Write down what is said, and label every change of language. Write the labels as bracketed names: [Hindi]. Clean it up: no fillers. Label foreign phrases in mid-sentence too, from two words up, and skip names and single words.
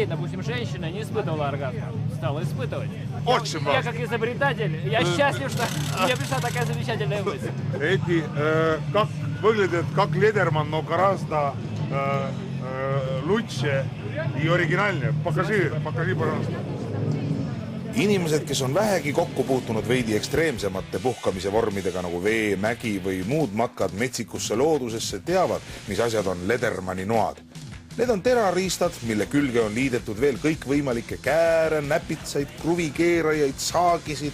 [Russian] Допустим, женщина не испытывала оргазм, стала испытывать. Очень Я как изобретатель, я счастлив, что мне пришла такая замечательная мысль. Эти, как выглядят, как Ледерман, но гораздо лучше и оригинальнее. Покажи, пожалуйста. [Estonian] Inimesed, kes on vähegi kokku puutunud veidi ekstreemsemate puhkamise vormidega nagu vee, mägi või muud matkad metsikusse loodusesse, teavad, mis asjad on Ledermani noad. Need on terariistad, mille külge on liidetud veel kõikvõimalikke kääre, näpitsaid, kruvikeerajaid, saagisid.